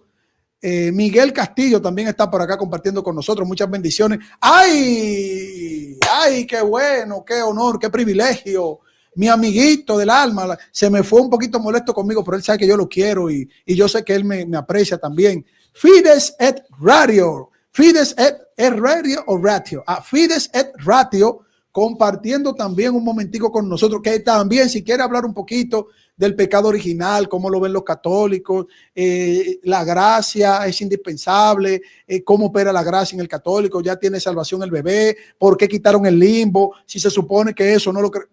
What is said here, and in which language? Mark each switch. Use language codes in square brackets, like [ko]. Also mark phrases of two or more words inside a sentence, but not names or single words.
[es] Miguel Castillo también está por acá compartiendo con nosotros, muchas bendiciones. ¡Ay! ¡Qué bueno! ¡Qué honor! ¡Qué privilegio! Mi amiguito del alma se me fue un poquito molesto conmigo, pero él sabe que yo lo quiero y yo sé que él me aprecia también. Fides et Radio. Fides et Radio o Ratio. Fides et Ratio, compartiendo también un momentico con nosotros, que también si quiere hablar un poquito del pecado original, cómo lo ven los católicos, la gracia es indispensable, cómo opera la gracia en el católico, ya tiene salvación el bebé, por qué quitaron el limbo, si se supone que eso no lo cree.